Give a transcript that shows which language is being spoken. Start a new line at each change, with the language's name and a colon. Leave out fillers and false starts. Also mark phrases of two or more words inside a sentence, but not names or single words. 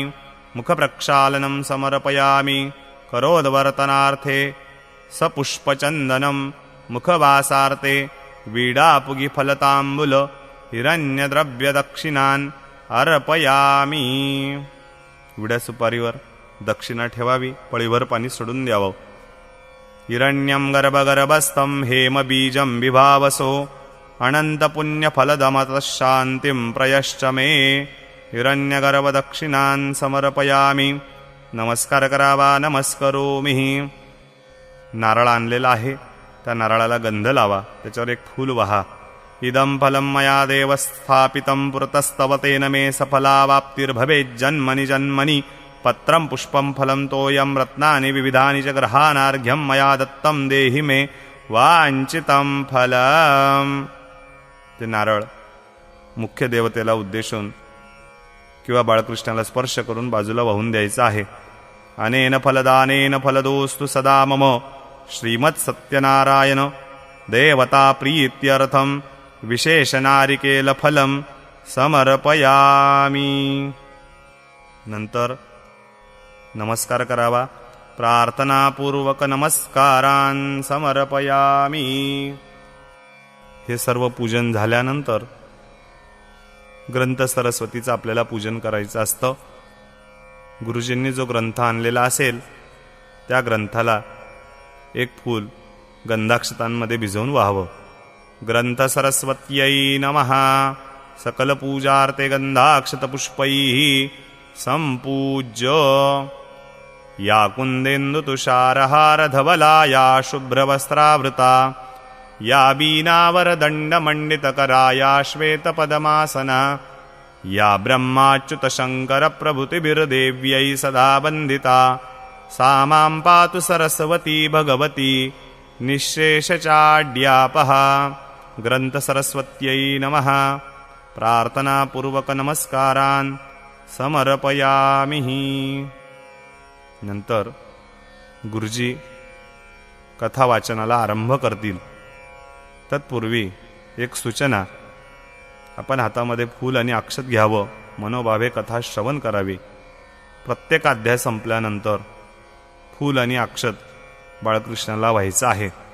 Sanskrit: मुखप्रक्षालनं समर्पयामि. करोद्वर्तनार्थे सपुष्पचन्दनं मुखवासार्थे वीडापुगिफलताम्बुल हिरण्यद्रव्यदक्षिणान् अर्पयामि.
Marathi: विड्या सुपारीवर दक्षिणा ठेवावी. पळीभर पाणी सोडून द्यावं.
Sanskrit: हिरण्यं गर्भगर्भस्थं हेमबीजं विभावसो अनन्तपुण्यफलदमतः शान्तिं प्रयश्च मे. हिरण्यगर्भदक्षिणान् समर्पयामि.
Marathi: नमस्कार करावा. नमस्करोमि. नारळ आणलेला आहे. त्या नारळाला गंध लावा. त्याच्यावर एक फूल वहा.
Sanskrit: इदं फलं मया देव स्थापितं पुरतस्तव तेन मे सफलावाप्तिर्भवेज्जन्मनि जन्मनि. पत्रं पुष्पं फलं तोयं रत्नानि विविधानि च ग्रहाणार्घ्यं मया दत्तं देहि मे वाञ्छितं फलम्.
Marathi: ते नारळ मुख्य देवतेला उद्देशून किंवा बाळकृष्णाला स्पर्श करून बाजूला वाहून द्यायचं आहे.
Sanskrit: अनेन फलदानेन फलदोस्तु सदा मम. श्रीमत्सत्यनारायण देवता प्रीत्यर्थं विशेषनारिकेलफलं समर्पयामि.
Marathi: नंतर नमस्कार करावा.
Sanskrit: प्रार्थनापूर्वक नमस्कारान् समर्पयामि.
Marathi: हे सर्व पूजन झाल्यानंतर ग्रंथ सरस्वतीचं आपल्याला पूजन करायचं असतं. गुरुजींनी जो ग्रंथ आणलेला असेल त्या ग्रंथाला एक फूल गंधाक्षतांमध्ये भिजवून व्हावं.
Sanskrit: ग्रंथ सरस्वत्यै नमः. सकल पूजार्थे गंधाक्षतपुष्पैः संपूज्य. या कुंदेन्दु तुषारहार धवला या शुभ्रवस्त्रावृता या बीनावरदण्डमण्डितकरा या श्वेतपदमासना या ब्रह्माच्युतशङ्करप्रभृतिभिर्देव्यै सदा वन्दिता सा मां पातु सरस्वती भगवती निःशेषचाड्यापः. ग्रंथ सरस्वत्यै नमः. प्रार्थनापूर्वक नमस्कारान् समर्पयामि.
Marathi: नंतर गुरुजी कथा वाचनाला आरंभ करतील. तत्पूर्वी एक सूचना. आपण हातामध्ये फूल आणि अक्षत घ्यावं. मनोभावे कथा श्रवण करावी. प्रत्येक अध्याय संपल्यानंतर फूल आणि अक्षत बाळकृष्णाला व्हायचं आहे.